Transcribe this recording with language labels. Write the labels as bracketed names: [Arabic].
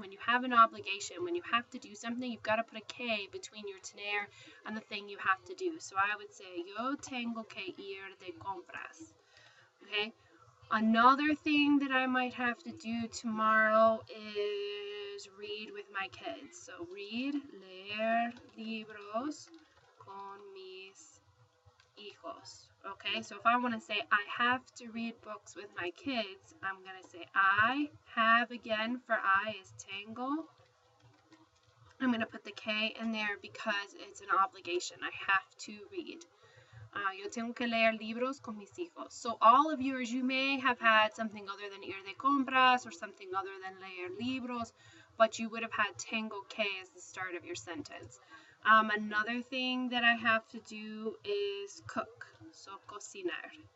[English] When you have an obligation, when you have to do something, you've got to put a K between your tener and the thing you have to do. [Spanish] So I would say, yo tengo que ir de compras. Okay? [English] Another thing that I might have to do tomorrow is read with my kids. [Spanish] So leer libros con mis hijos. [English] Okay, so if I want to say I have to read books with my kids, I'm going to say I have again for I is tango. I'm going to put the K in there because it's an obligation. I have to read. [Spanish] Yo tengo que leer libros con mis hijos. [English] So all of yours, you may have had something other than ir de compras or something other than leer libros, but you would have had tengo que as the start of your sentence. Another thing that I have to do is cook, so cocinar.